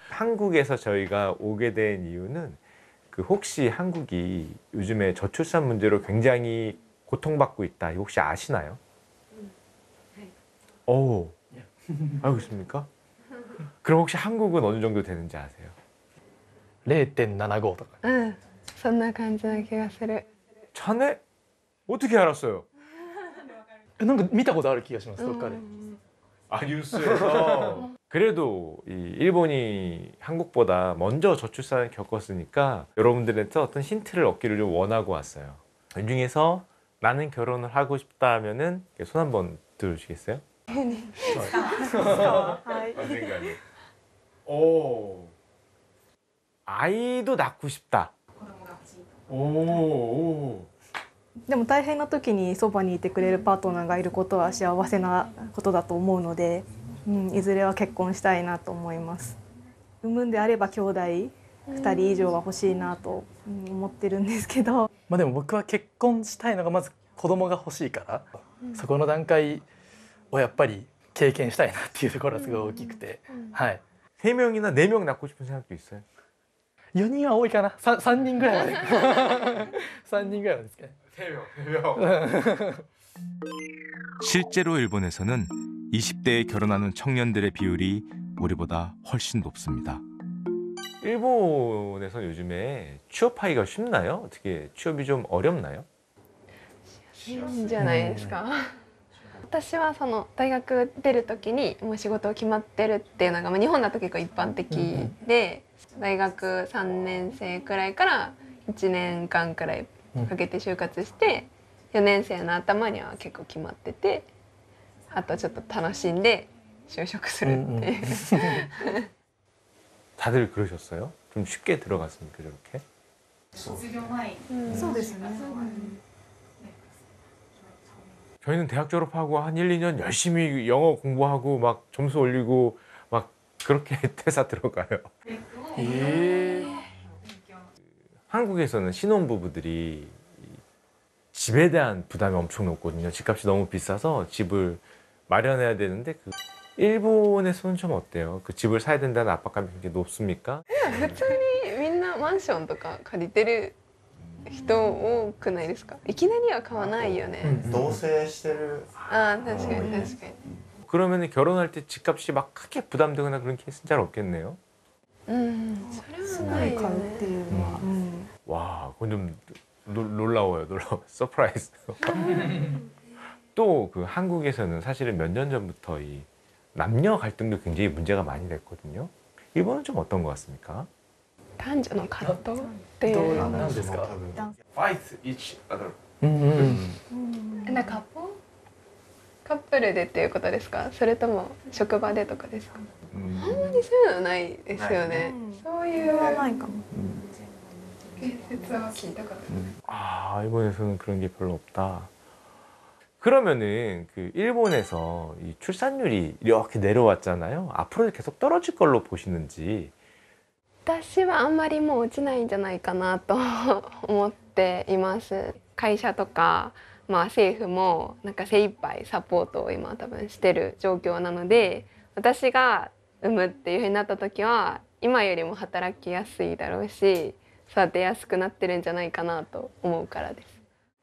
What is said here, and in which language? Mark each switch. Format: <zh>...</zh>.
<ko>한국에서 저희가 오게 된 이유는 혹시 한국이 요즘에 저출산 문제로 굉장히 고통받고 있다. 혹시 아시나요? 네. 오, 알고 있습니까? 그럼 혹시 한국은 어느 정도 되는지 아세요?</ko> <ja>0.75とか。そんな感じな気がする。</ja> <ko>자네? 어떻게 알았어요?</ko> <ja>なんか見たことある気がします。どっかで。</ja> <ko>아, 뉴스에서. 그래도 이 일본이 한국보다 먼저 저출산을 겪었으니까 여러분들한테 어떤 힌트를 얻기를 좀 원하고 왔어요. 이 중에서 나는 결혼을 하고 싶다 하면은 손 한번 들어주시겠어요? 오, 아이도 낳고 싶다. 오.</ko> <ja>でも大変な時にそばにいてくれるパートナーがいることは幸せなことだと思うので、いずれは結婚したいなと思います。産むんであれば兄弟2人以上は欲しいなと思ってるんですけど、でも僕は結婚したいのがまず子供が欲しいから、そこの段階をやっぱり経験したいなっていうところがすごい大きくて、はい。</ja> <ko>3명이나 4명 낳고 싶은 생각도 있어요.</ko> <ja>4人は多いかな。3人ぐらいまで。 3人ぐらいまでですかね。</ja> <ko>3명. 실제로 일본에서는 20대에 결혼하는 청년들의 비율이 우리보다 훨씬 높습니다. 일본에서 요즘에 취업하기가 쉽나요? 어떻게 취업이 좀 어렵나요?</ko> <ja>いいんじゃないですか。私はその大学出る時にもう仕事決まってるっていうのが、まあ、日本だと結構一般的で、大学3年生くらいから1年間くらいかけて就活して、4年生の頭には結構決まってて、あとちょっと楽しんで就職するっていう。</ja> <ko>다들 그러셨어요? 좀 쉽게 들어갔습니까, 저렇게?</ko> <ja>そうですね。</ja> <ko>저희는 대학 졸업하고 한 1, 2년 열심히 영어 공부하고 막 점수 올리고 막 그렇게 퇴사 들어가요. 한국에서는 신혼부부들이 집에 대한 부담이 엄청 높거든요. 집값이 너무 비싸서 집을 마련해야 되는데 일본에서는 좀 어때요? 그 집을 사야 된다는 압박감이 굉장히 높습니까?</ko> <ja>普通にみんなマンションとか借りてる人多くないですか？いきなりは買わないよね。同棲してる。ああ、確かに確かに。</ja> <ko>그러면 결혼할 때 집값이 막 크게 부담되거나 그런 케이스는 잘 없겠네요.</ko> <ja>それはないよ買うってね。いうのは。</ja> <ko>와, 그건 좀 놀라워요. 서프라이즈. 또 그 한국에서는 사실은 몇 년 전부터 이 남녀 갈등도 굉장히 문제가 많이 됐거든요. 일본은 좀 어떤 것 같습니까?</ko> <ja>男女の葛藤っていうのは何ですか。</ja> <en>Fight each other.</en> <ja>なんかカップルでっていうことですか？それとも職場でとかですか？あんまりそういうのないですよね。そういうないかも。説は聞いたことない。</ja> <ko>아, 일본에서는 그런 게 별로 없다. 그러면은 그 일본에서 이 출산율이 이렇게 내려왔잖아요. 앞으로 계속 떨어질 걸로 보시는지.</ko> <ja>私はあんまりもう落ちないんじゃないかなと思っています。会社とか、まあ、政府もなんか精一杯サポートを今多分してる状況なので、私が産むっていうふうになった時は今よりも働きやすいだろうし、育てやすくなってるんじゃないかなと思うからです。</ja>